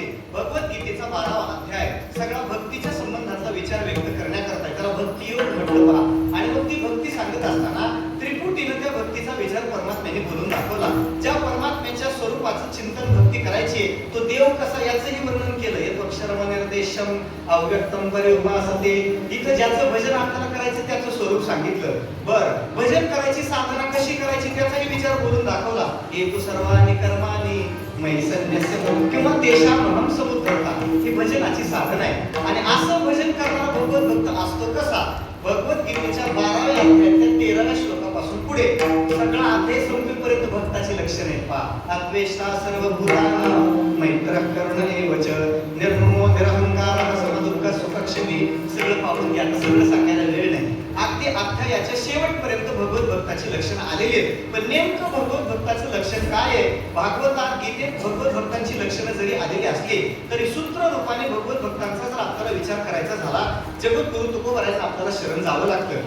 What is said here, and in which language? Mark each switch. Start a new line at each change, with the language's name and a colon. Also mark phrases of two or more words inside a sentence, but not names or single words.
Marathi: भगवद्गीतेचा 12वा अध्याय सगळा भक्तीच्या संबंधाचा विचार व्यक्त करण्याकरता त्याला भक्ती योग म्हटलं पहा. आणि मग ती भक्ती सांगत असताना त्रिपुटीनं त्या भक्तीचा विचार परमात्म्याने बोलून दाखवला. ज्या परमात्म्याच्या स्वरूपाचं चिंतन भक्ती करायची तो देव कसा याचंही वर्णन केलं.
Sanskrit: यत् अक्षरम निर्देशम अव्यक्तम परिउपासते.
Marathi: इथं ज्याचं भजन आपल्याला करायचं त्याचं स्वरूप सांगितलं. बरं, भजन करायची साधना कशी करायची त्याचाही विचार बोलून दाखवला.
Sanskrit: हेतु सर्वानी कर्मानी मयि संन्यस्य किंवा तेषामहं समुद्धरता.
Marathi: ही भजनाची साधना आहे. आणि असं भजन करणारा भगवत भक्त असतो कसा? भगवद्गीतेच्या 12व्या अध्यायाच्या 13व्या श्लोकापासून पुढे सगळा अध्याय संपेपर्यंत भक्ताची लक्षणे आहेत पहा.
Sanskrit: अद्वेष्टा सर्वभूतानां मैत्रः करुण एव च निर्ममो निरहंकारः समदुःख सुखक्षमी.
Marathi: सगळं पाहून घ्या, सगळं सांगायला वेळ नाही. अगदी अध्यायाच्या शेवटपर्यंत भगवत भक्ताची लक्षणं आलेली आहेत. पण नेमकं भगवत भक्ताचं लक्षण काय आहे? भागवतात गीतेत भगवत भक्तांची लक्षणं जरी आलेली असली तरी सूत्र रूपाने भगवत भक्तांचा जर आपल्याला विचार करायचा झाला जगद्गुरु तुकोबरायांना आपल्याला शरण जावं लागतं.